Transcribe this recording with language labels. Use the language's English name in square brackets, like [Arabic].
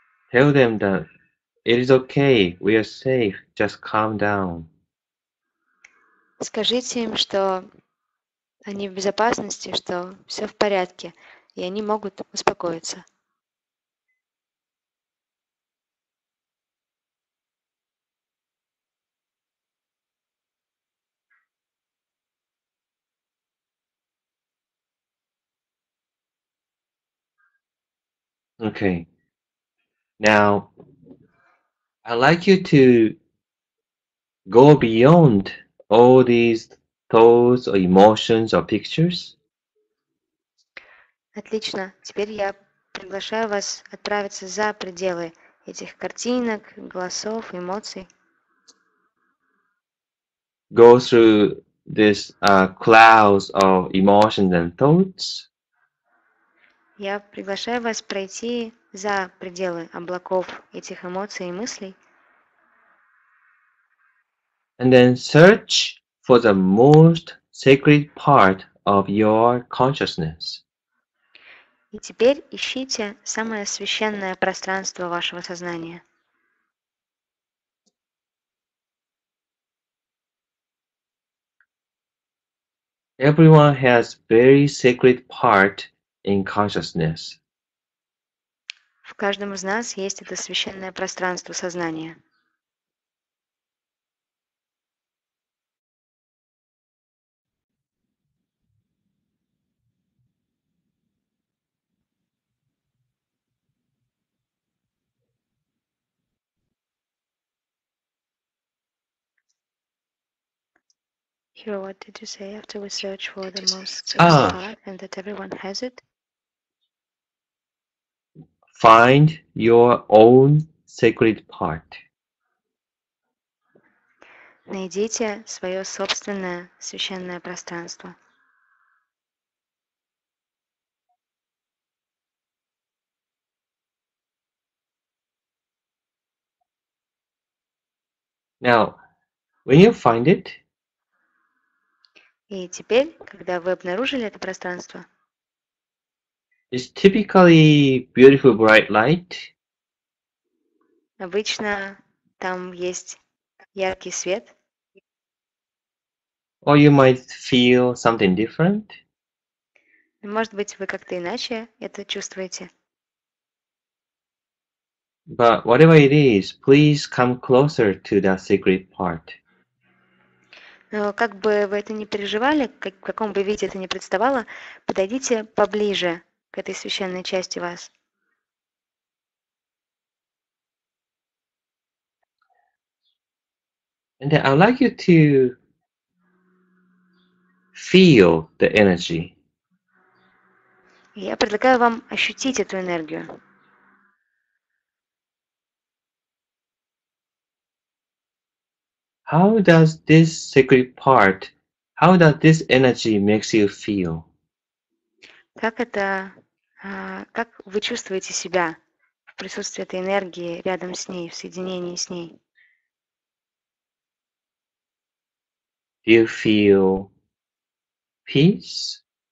[English] Tell them that it is okay, we are safe, just calm down. [Russian] Скажите им, что они в безопасности, что все в порядке, и они могут успокоиться. [English] Okay. Now, I'd like you to go beyond all these thoughts or emotions or pictures. [Russian] Отлично. Теперь я приглашаю вас отправиться за пределы этих картинок, голосов, эмоций. [English] Go through this clouds of emotions and thoughts. [Russian] Я приглашаю вас пройти за пределы облаков этих эмоций и мыслей. [English] And then search for the most sacred part of your consciousness. [Russian] И теперь ищите самое священное пространство вашего сознания. [English] Everyone has very sacred part in consciousness. [Russian] В каждом из нас есть это священное пространство сознания. [English] Hiro, what did you say after we search for the most sacred part and that everyone has it? Find your own sacred part. [Russian] Найдите свое собственное священное пространство. [English] Now, when you find it, [Russian] И теперь, когда вы обнаружили это пространство, [English] it's typically beautiful bright light, [Russian] обычно там есть яркий свет, [English] or you might feel something different. [Russian] может быть, вы как-то иначе это чувствуете. [English] But whatever it is, please come closer to that sacred part. [Russian] Но как бы вы это ни переживали, в каком бы виде это ни представало, подойдите поближе к этой священной части вас. [English] And then I'd like you to feel the energy. [Russian] И я предлагаю вам ощутить эту энергию. [English] How does this sacred part, how does this energy makes you feel? [Russian] Как вы чувствуете себя в присутствии этой энергии рядом с ней, в соединении с ней? [English] Do you feel peace?